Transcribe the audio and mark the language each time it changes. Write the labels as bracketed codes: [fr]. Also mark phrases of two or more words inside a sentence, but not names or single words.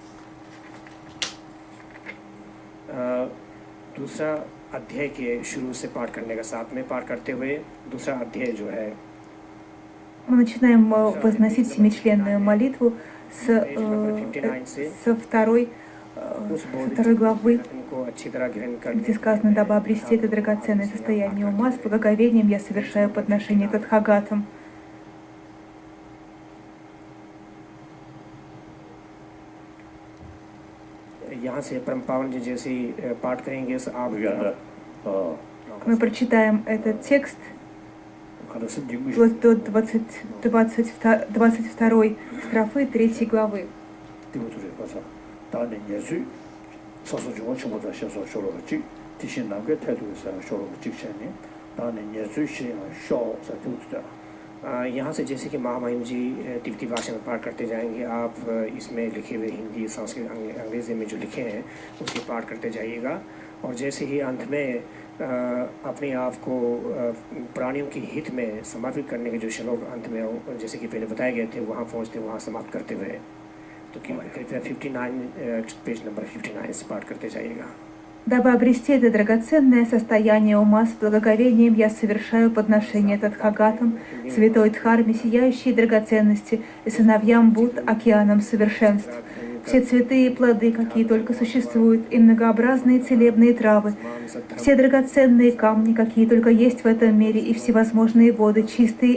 [hi] दूसरा अध्याय के शुरू से पाठ करने का, साथ में पाठ करते हुए दूसरा अध्याय जो है [ru] Мы начинаем возносить семичленную молитву со второй главы, где сказано: «Дабы обрести это драгоценное состояние ума, с благоговением я совершаю подношение Тадхагатам». Мы прочитаем этот текст вплоть до 22 строфы 3 главы. [hi] यहाँ से जैसे कि महामहिम जी तिब्बती भाषा में पाठ करते जाएंगे, आप इसमें लिखे हुए हिंदी, संस्कृत, अंग्रेजी में जो लिखे हैं उसके पाठ करते जाइएगा। और जैसे ही अंत में अपने आप को प्राणियों के हित में समर्पित करने के जो श्लोक अंत में जैसे कि पहले बताए गए थे वहाँ पहुँचते वहाँ समाप्त करते हुए, तो कृपया 59 [en] page number [hi] 59 से पाठ करते जाइएगा। [ru] Дабы обрести это драгоценное состояние ума, с благоговением я совершаю подношение Тадхагатам, святой Дхарме, сияющие драгоценности, и сыновьям Будд, океанам совершенств. Все цветы и плоды, какие только существуют, и многообразные целебные травы, все драгоценные камни, какие только есть в этом мире, и всевозможные воды, чистые